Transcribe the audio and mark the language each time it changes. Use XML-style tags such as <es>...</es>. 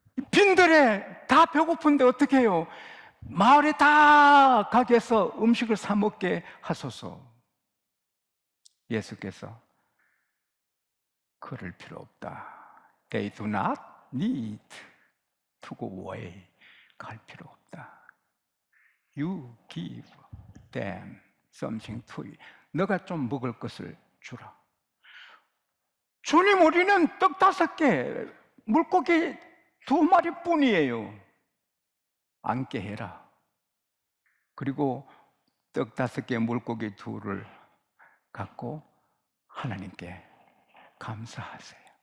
<ko>빈들에 다 배고픈데 어떻게 해요? 마을에 다 가게에서 음식을 사 먹게 하소서. 예수께서 그럴 필요 없다.</ko> <en>They do not need to go away.</en> <ko>갈 필요 없다.</ko> <en>You give them something to eat.</en> <ko>너가 좀 먹을 것을 주라. 주님, 우리는 떡 5개, 물고기 2마리뿐이에요. 앉게 해라. 그리고 떡 5개, 물고기 2를 갖고 하나님께 감사하세요.</ko>